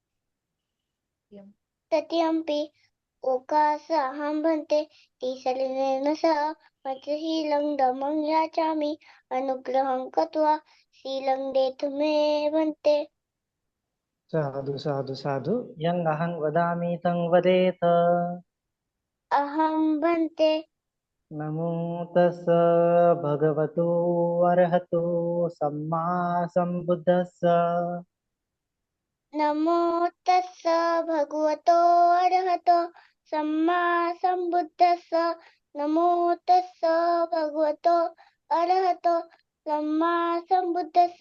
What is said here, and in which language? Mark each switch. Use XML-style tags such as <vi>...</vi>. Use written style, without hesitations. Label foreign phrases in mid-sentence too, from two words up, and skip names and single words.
<pi>तृतीयम्पि ओकासहं भन्ते तिसरणेन सह पंचशीलं धम्मं याचामि अनुग्रहं कृत्वा शीलं देतु मे भन्ते। साधु साधु साधु। यं अहं वदामि तं वदेत। अहं भन्ते। नमो तस् भगवतो अरहतो सम्मा सम्बुद्धस्स। नमो तस्स भगवतो अरहतो सम्मा सम्बुद्धस्स। नमो तस्स भगवतो अरहतो सम्मा सम्बुद्धस्स।</pi>